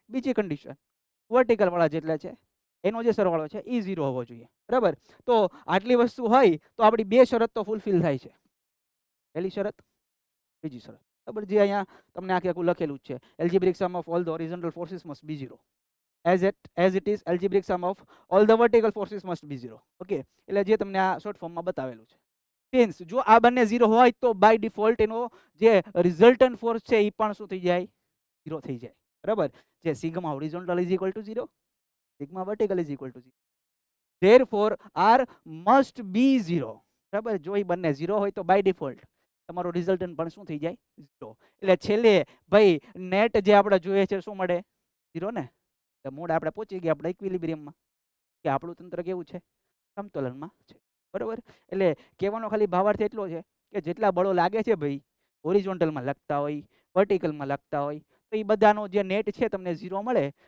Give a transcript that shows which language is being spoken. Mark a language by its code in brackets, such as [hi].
[gu] બીજી condition, vertical વાળા જેટલા છે એનો જે સરવાળો છે એ 0 હોવો જોઈએ, બરાબર. તો આટલી વસ્તુ હોય તો આપણી બે શરત તો ફૂલફિલ થાય છે. પહેલી શરત, બીજી શરત, બરાબર. જે અહીંયા તમને આખું લખેલું જ છે, [en] Algebraic sum of all the horizontal forces must be 0. as it is algebraic sum of all the vertical forces must be 0. [gu] Okay, એટલે જે તમને આ શોર્ટ ફોર્મમાં બતાવેલું છે. મીન્સ જો આ બંને 0 હોય તો બાય ડિફોલ્ટ એનો જે રિઝલ્ટન્ટ ફોર્સ છે એ પણ શું થઈ જાય? 0 થઈ જાય, બરાબર. જે [en] Sigma horizontal is equal to 0, sigma vertical is equal to 0. therefore r must be 0, બરાબર. [gu] જો એ બંને 0 હોય તો બાય ડિફોલ્ટ તમારો રિઝલ્ટન્ટ પણ શું થઈ જાય? 0. એટલે છેલ્લે ભાઈ નેટ જે આપણે જોઈએ છે શું મળે? 0 ને. મૂળ આપણે પહોંચી ગયા આપણે ઇક્વિલિબ્રિયમમાં, કે આપણું તંત્ર કેવું છે? સમતોલનમાં છે, બરાબર. એટલે કહેવાનો ખાલી ભાવાર્થ એટલો છે કે જેટલા બળો લાગે છે ભાઈ, હોરિઝોન્ટલમાં લાગતા હોય, વર્ટિકલમાં લાગતા હોય, તો એ બધાનો જે નેટ છે તમને 0 મળે